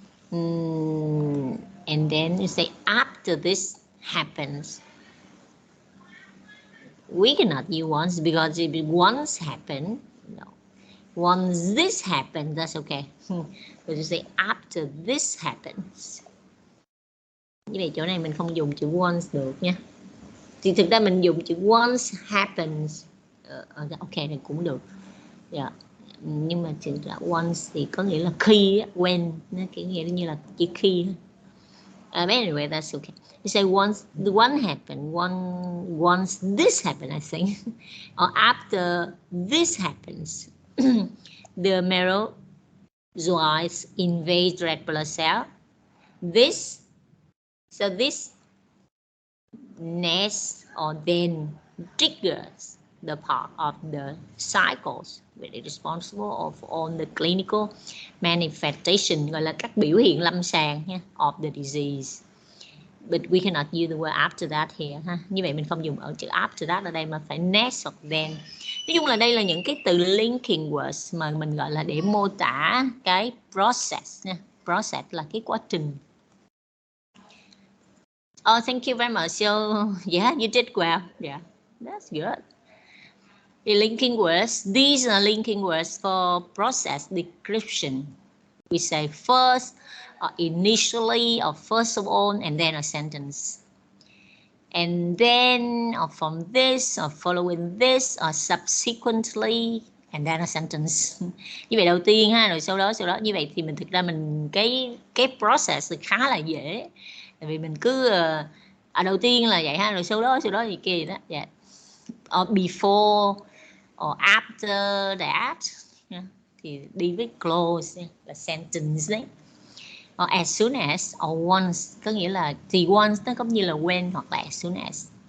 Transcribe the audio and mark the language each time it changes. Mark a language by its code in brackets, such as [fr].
[en] And then you say after this happens. We cannot use once because if it once happened, no. Once this happens, that's okay. But you say after this happens. [vi] Như vậy chỗ này mình không dùng chữ once được nha. Thì thực ra mình dùng chữ once happens. Ok này cũng được. Yeah. Nhưng mà chữ là once thì có nghĩa là khi, when, nó kiểu nghĩa như là chỉ khi. [en] But anyway, that's okay. You say once the one happened, once this happened, I think, or after this happens, the merozoites invade red blood cell. This next or then triggers the part of the cycles which is responsible of all the clinical manifestation, [vi] gọi là các biểu hiện lâm sàng [en] of the disease. But we cannot use the word after that here ha. [vi] Như vậy mình không dùng ở chữ after that ở đây mà phải next hoặc then. Nói chung là đây là những cái từ linking words mà mình gọi là để mô tả cái process nha. Process là cái quá trình. [en] Oh, thank you very much. So, yeah, you did well. Yeah, that's good. The linking words, these are linking words for process description. We say first, or initially, or first of all, and then a sentence. And then, or from this, or following this, or subsequently, and then a sentence. [vi] Như vậy đầu tiên ha, rồi sau đó. Như vậy thì mình thực ra mình cái process thì khá là dễ. Tại vì mình cứ đầu tiên là vậy ha, rồi sau đó thì kia đó. Yeah. [en] Or before, or after that. Yeah. [vi] Thì đi với close là sentence đấy. [en] Or as soon as, or once, [vi] có nghĩa là thì once nó giống như là when hoặc là as soon as.